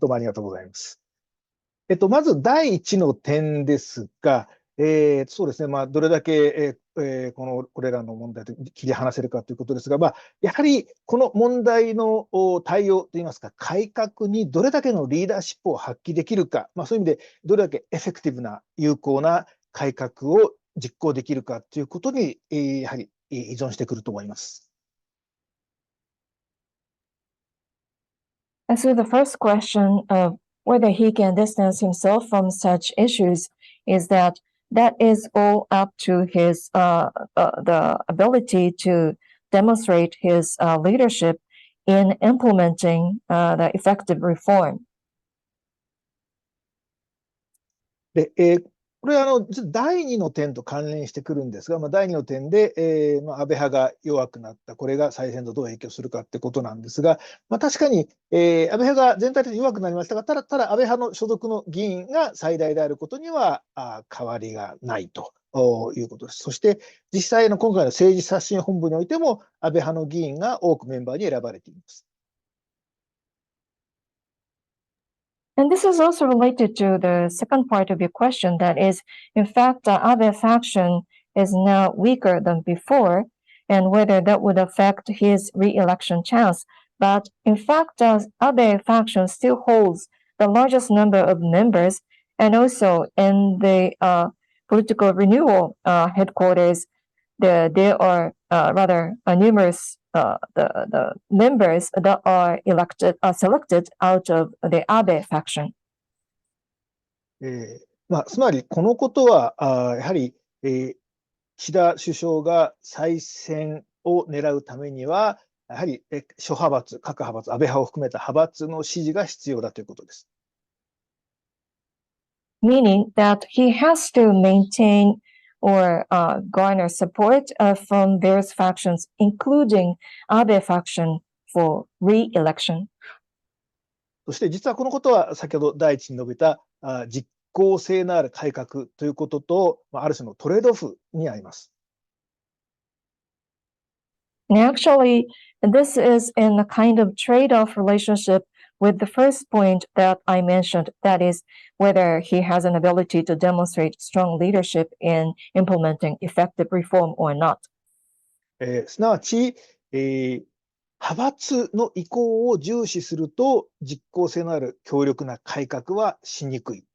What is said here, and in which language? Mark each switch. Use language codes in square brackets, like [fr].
[ja] どうもありがとうございます。まず第一の点ですが、そうですね、どれだけ、これらの問題と切り離せるかということですが、やはりこの問題の対応といいますか、改革にどれだけのリーダーシップを発揮できるか、そういう意味でどれだけエフェクティブな有効な改革を実行できるかということに、やはり依存してくると思います。 [en] As to the first question of whether he can distance himself from such issues, is that is all up to his the ability to demonstrate his leadership in implementing the effective reform. [ja] で、これは第2の点と関連してくるんですが、第2の点で、安倍派が弱くなった、これが再選とどう影響するかってことなんですが、確かに、安倍派が全体的に弱くなりましたが、ただ安倍派の所属の議員が最大であることには変わりがないということです。そして実際の今回の政治刷新本部においても、安倍派の議員が多くメンバーに選ばれています。 [en] And this is also related to the second part of your question, that is, in fact, the Abe faction is now weaker than before, and whether that would affect his re-election chance. But in fact, the Abe faction still holds the largest number of members, and also in the political renewal headquarters, there are rather numerous the members that are selected out of the Abe faction. [ja] つまりこのことはやはり、岸田首相が再選を狙うためには、やはり諸派閥、各派閥、安倍派を含めた派閥の支持が必要だということです。 [en] Meaning that he has to maintain or garner support from various factions, including Abe faction for re-election. [ja] そして実はこのことは先ほど第一に述べた実効性のある改革ということと、ある種のトレードオフにあります。 [en] And actually, this is in a kind of trade-off relationship with the first point that I mentioned, that is, whether he has an ability to demonstrate strong leadership in implementing effective reform or not. [ja] すなわち、派閥の意向を重視すると、実効性のある強力な改革はしにくい。